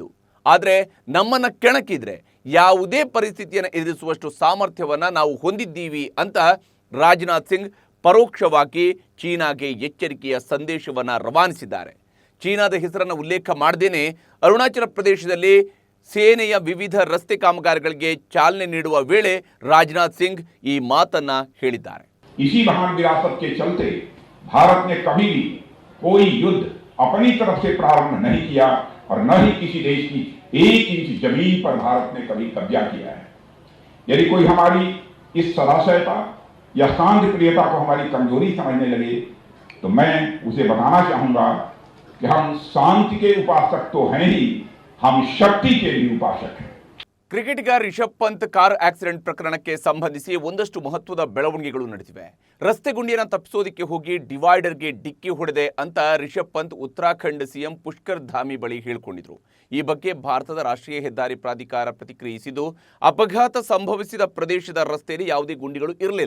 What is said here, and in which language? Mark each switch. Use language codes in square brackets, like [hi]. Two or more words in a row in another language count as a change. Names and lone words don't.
[kn] ಆದರೆ ನಮ್ಮನ್ನು ಕೆಣಕಿದ್ರೆ ಯಾವುದೇ ಪರಿಸ್ಥಿತಿಯನ್ನು ಎದುರಿಸುವಷ್ಟು ಸಾಮರ್ಥ್ಯವನ್ನು ನಾವು ಹೊಂದಿದ್ದೀವಿ ಅಂತ ರಾಜನಾಥ್ ಸಿಂಗ್ ಪರೋಕ್ಷವಾಗಿ ಚೀನಾಗೆ ಎಚ್ಚರಿಕೆಯ ಸಂದೇಶವನ್ನು ರವಾನಿಸಿದ್ದಾರೆ. ಚೀನಾದ ಹೆಸರನ್ನು ಉಲ್ಲೇಖ ಮಾಡದೇನೆ ಅರುಣಾಚಲ ಪ್ರದೇಶದಲ್ಲಿ ಸೇನೆಯ ವಿವಿಧ ರಸ್ತೆ ಕಾಮಗಾರಿಗಳಿಗೆ ಚಾಲನೆ ನೀಡುವ ವೇಳೆ ರಾಜನಾಥ್ ಸಿಂಗ್ ಈ ಮಾತನ್ನ ಹೇಳಿದ್ದಾರೆ. [hi] इसी महान विरासत के चलते भारत ने कभी भी कोई युद्ध अपनी तरफ से प्रारंभ नहीं किया और न ही किसी देश की 1 इंच जमीन पर भारत ने कभी कब्जा किया है. यदि कोई हमारी इस सदाशयता या शांति प्रियता को हमारी कमजोरी समझने लगे तो मैं उसे बताना चाहूंगा कि हम शांति के उपासक तो हैं ही, हम शक्ति के भी उपासक हैं. [kn] ಕ್ರಿಕೆಟಿಗ ರಿಷಬ್ ಪಂತ್ ಕಾರ್ ಆಕ್ಸಿಡೆಂಟ್ ಪ್ರಕರಣಕ್ಕೆ ಸಂಬಂಧಿಸಿ ಒಂದಷ್ಟು ಮಹತ್ವದ ಬೆಳವಣಿಗೆಗಳು ನಡೆದಿವೆ. ರಸ್ತೆ ಗುಂಡಿಯನ್ನು ತಪ್ಪಿಸೋದಕ್ಕೆ ಹೋಗಿ ಡಿವೈಡರ್ಗೆ ಡಿಕ್ಕಿ ಹೊಡೆದೆ ಅಂತ ರಿಷಬ್ ಪಂತ್ ಉತ್ತರಾಖಂಡ್ ಸಿಎಂ ಪುಷ್ಕರ್ ಧಾಮಿ ಬಳಿ ಹೇಳಿಕೊಂಡಿದ್ರು. ಈ ಬಗ್ಗೆ ಭಾರತದ ರಾಷ್ಟ್ರೀಯ ಹೆದ್ದಾರಿ ಪ್ರಾಧಿಕಾರ ಪ್ರತಿಕ್ರಿಯಿಸಿದ್ದು, ಅಪಘಾತ ಸಂಭವಿಸಿದ ಪ್ರದೇಶದ ರಸ್ತೆಯಲ್ಲಿ ಯಾವುದೇ ಗುಂಡಿಗಳು ಇರಲಿಲ್ಲ.